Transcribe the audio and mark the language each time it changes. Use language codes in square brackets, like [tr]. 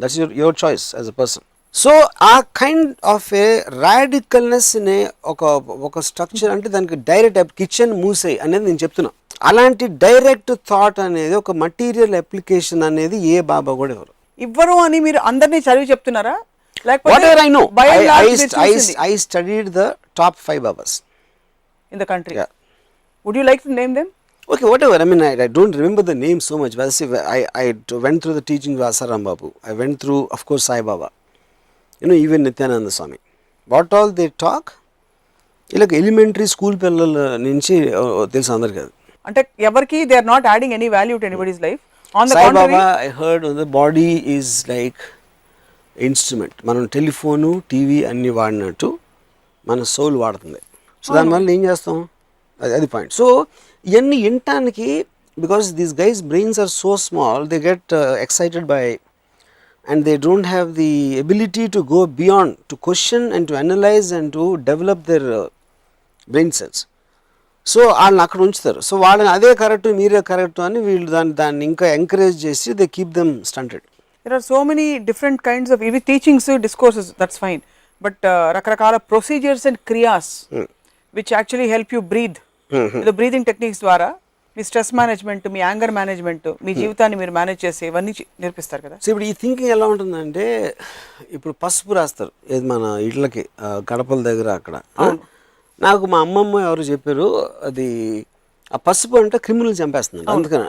[en] That's your choice as a person. [te] So ఆ kind of ఏ రాడికల్నెస్ నే ఒక స్ట్రక్చర్ అంటే దానికి డైరెక్ట్ కిచెన్ మూసేయి అనేది నేను చెప్తున్నా. అలాంటి డైరెక్ట్ థాట్ అనేది ఒక మటీరియల్ అప్లికేషన్ అనేది ఏ బాబా కూడా ఇవ్వరు అని మీరు అందరినీ చదివి చెప్తున్నారా? [en] Whatever I know, I studied the top 5 Babas in the country. Yeah. Would you like to name them? Okay, whatever. I mean, I don't remember the name so much. But I went through the teaching of Asaram Babu. I went through, of course, Sai Baba. Even Nityananda Swami. What all they talk, like elementary school [te] pillala nunchi telusu andariki. Ante evarki [en] they are not adding any value to anybody's life. On the Sai contrary, Baba, I heard the body is like instrument. [te] మనం telephone, TV అన్ని వాడినట్టు మన soul వాడుతుంది. So దానివల్ల ఏం చేస్తాం, అది point. So ఇవన్నీ వినటానికి, [en] Because these guys brains are so small, they get excited by and they don't have the ability to go beyond, to question and to analyse and to develop their brain cells. [te] So వాళ్ళని అక్కడ ఉంచుతారు. So వాళ్ళని అదే correct, మీరే correct అని వీళ్ళు దాన్ని ఇంకా ఎంకరేజ్ చేసి [en] They keep them stunted. There are so many different kinds of even teachings, discourses, that's fine, but [te] రకరకాల [en] procedures and kriyas which actually help you breathe. The breathing techniques [te] ద్వారా మీ stress management, మీ anger management, మీ జీవితాన్ని మీరు manage చేసి ఇవన్నీ నేర్పిస్తారు కదా. So ఇప్పుడు ఈ థింకింగ్ ఎలా ఉంటుందంటే, ఇప్పుడు పసుపు రాస్తారు ఏది మన ఇళ్ళకి గడపల దగ్గర అక్కడ. నాకు మా అమ్మమ్మ ఎవరు చెప్పారు, అది ఆ పసుపు అంటే క్రిములు చంపేస్తుంది అందుకని.